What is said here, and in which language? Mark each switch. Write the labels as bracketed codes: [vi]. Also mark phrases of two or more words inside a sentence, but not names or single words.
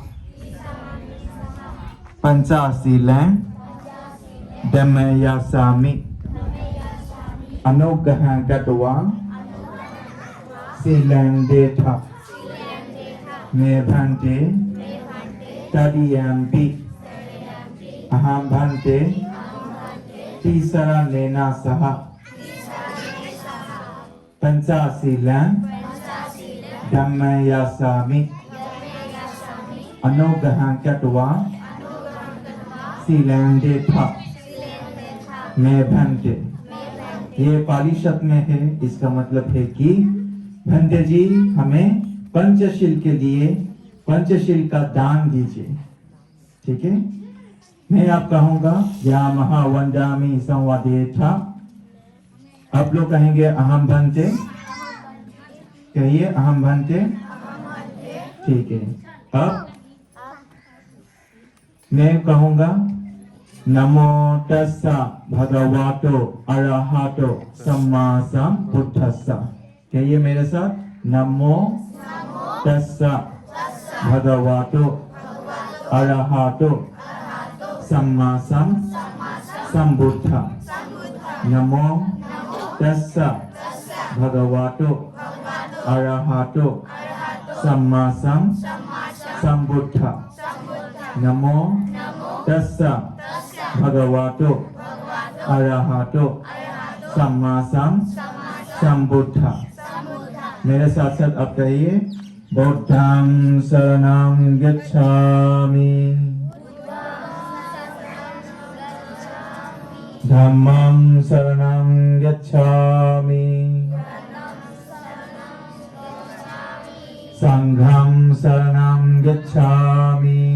[pi] पंचशीलं धम्मयासामि अनुग्रहं कृत्वा शीलं देथा मे भंते तदीयम्पि अहं भंते तिसरनेन सह पंचशीलं धम्मयासामि अनुग्रहं कृत्वा शीलं देथा मे भंते। [hi] ये पाली शब्द में है, इसका मतलब है कि भंते जी हमें पंचशील के लिए पंचशील का दान दीजिए। ठीक है, मैं आप कहूंगा या [pi] महावंदामी संवादेथा, [hi] आप लोग कहेंगे [pi] अहम भंते। [hi] कहिए [pi] अहम भंते। [hi] ठीक है, अब मैं कहूंगा [pi] नमो तस्सा भगवतो अरहतो सम्मा सम्बुद्धस्सा। [hi] कहिए मेरे साथ, [pi] नमो तस्सा भगवतो अरहतो सम्मा सम्बुद्ध। नमो तस्सा भगवतो अरहतो सम्मा सम्बुद्ध। नमो तस्सा भगवतो अरहतो सम्मा सम्बुद्ध। [hi] मेरे साथ साथ आप कहिए, [pi] बुद्धं शरणं गच्छामि, धम्मं शरणं गच्छामि, संघं शरणं गच्छामि,